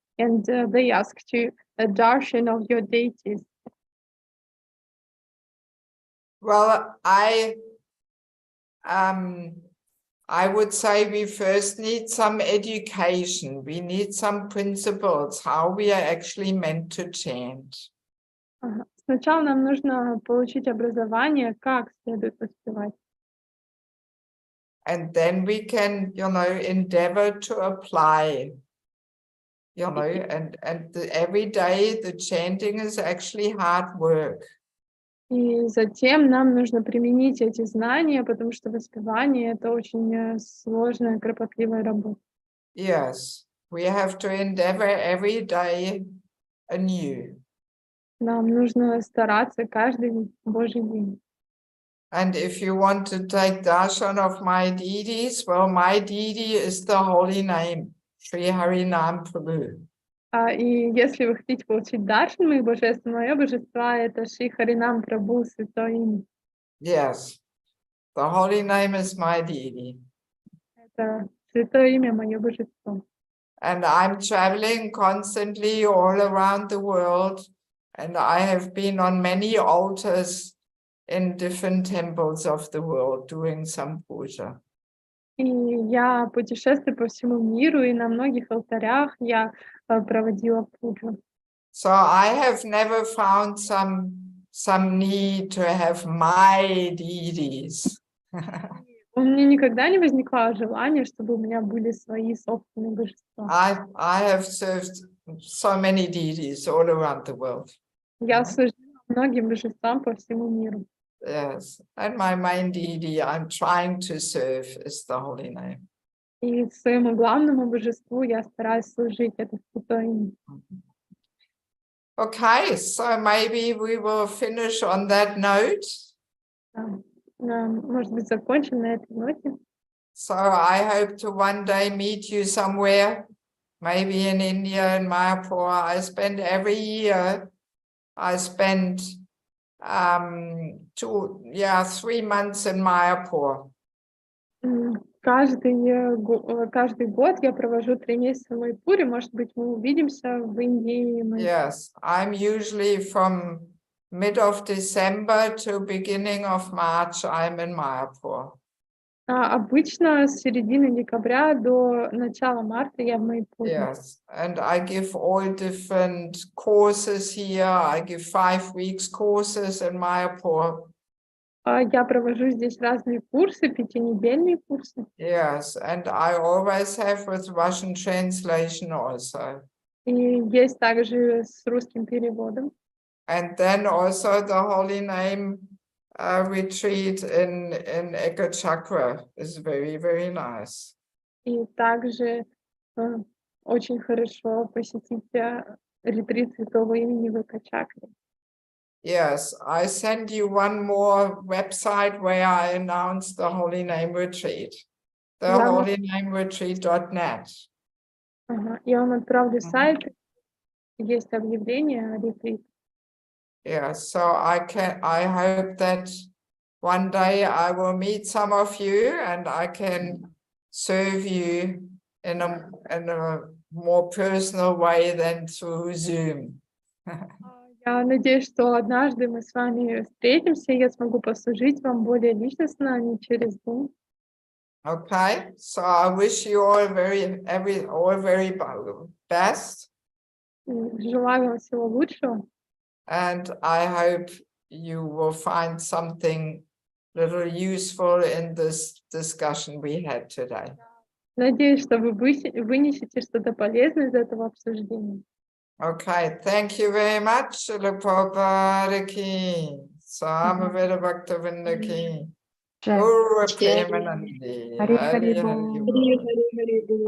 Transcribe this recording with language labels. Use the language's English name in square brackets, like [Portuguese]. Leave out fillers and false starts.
[English] And they ask to a darshan of your deities. Well, I would say we first need some education. We need some principles, how we are actually meant to chant. [Russian] Сначала нам нужно получить образование, как следует воспевать. [English] And then we can, you know, endeavor to apply, you know, and every day the chanting is actually hard work. [Russian] И затем нам нужно применить эти знания, потому что воспевание — это очень сложная, кропотливая работа. [English] Yes, we have to endeavor every day anew. [Russian] Нам нужно стараться каждый Божий день. [English] And if you want to take darshan of my deities, well, my deity is the holy name, Sri Harinam Prabhu. [Russian] И если вы хотите получить даршан моих божеств, мое божество — это Шри Харинам Прабху, святое имя. [English] Yes, the holy name is my deity. [Russian] Это святое имя, мое божество. [English] And I'm traveling constantly all around the world, and I have been on many altars in different temples of the world doing some puja. [Russian] И я путешествую по всему миру, и на многих алтарях я проводила пуджу. [English] So I have never found some need to have my deities. [Russian] У меня никогда не возникло желания, чтобы у меня были свои собственные божества. [English] I have served so many deities all around the world. [Russian] Я служила многим божествам по всему миру. [English] Yes, and my main deity I'm trying to serve is the holy name. [Russian] И своему главному божеству я стараюсь служить, это святое имя. [English] Okay, so maybe we will finish on that note. [Russian] Может быть, закончим на этой ноте. [English] So I hope to one day meet you somewhere, maybe in India, in Mayapur. I spend every year, I spend 3 months in Mayapur. [Russian] Каждый год я провожу 3 месяца в Майпуре. Может быть, мы увидимся в Индии. [English] Yes, I'm usually from mid of December to beginning of March, I'm in Mayapur. [Russian] Обычно с середины декабря до начала марта я в Майпуре. [English] Yes, and I give all different courses here. I give 5 weeks courses in Mayapur. [Russian] Я провожу здесь разные курсы, 5-недельные курсы. [English] Yes, and I always have with Russian translation also. [Russian] И есть также с русским переводом. [English] And then also the holy name retreat in Ekachakra is very, very nice. [Russian] И также очень хорошо посетить ретрит святого имени в Экачакре. [English] Yes, I send you one more website where I announce the Holy Name Retreat, the holynameretreat.net. [Russian] Я вам отправлю сайт, есть объявление о ретрите. [English] Yeah, so I hope that one day I will meet some of you and I can serve you in a more personal way than through Zoom. [Russian] Я надеюсь, что однажды мы с вами встретимся, и я смогу послужить вам более личностно, а не через Zoom. [English] Okay, so I wish you all very best. [Russian] Желаю вам всего лучшего. [English] And I hope you will find something little useful in this discussion we had today. [Russian] Надеюсь, что вы вынесете что-то полезное из этого обсуждения. [English] Okay, thank you very much, Shila Prabhupada ki, Samaveda Bhaktavinda ki, Guru Premanandi, Хари Хари Hari Бол. Bol.